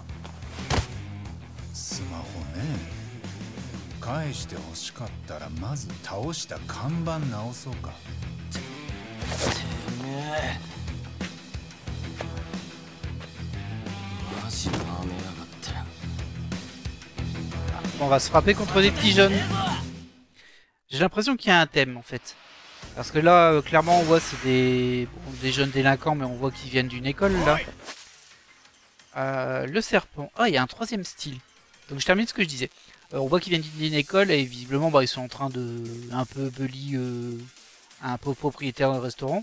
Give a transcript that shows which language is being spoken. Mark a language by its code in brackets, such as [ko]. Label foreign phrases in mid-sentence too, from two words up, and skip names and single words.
[ja] スマホね。返して欲しかったらまず倒した看板直そうか。てめえ。マジなめやがって。 [fr] On va se frapper contre des petits jeunes. J'ai l'impression qu'il y a un thème en fait. Parce que là, clairement, on voit c'est des jeunes délinquants, mais on voit qu'ils viennent d'une école là. Le serpent. Ah, il y a un troisième style. Donc je termine ce que je disais. On voit qu'ils viennent d'une école et visiblement bah, ils sont en train de un peu bully un peu propriétaire d'un restaurant.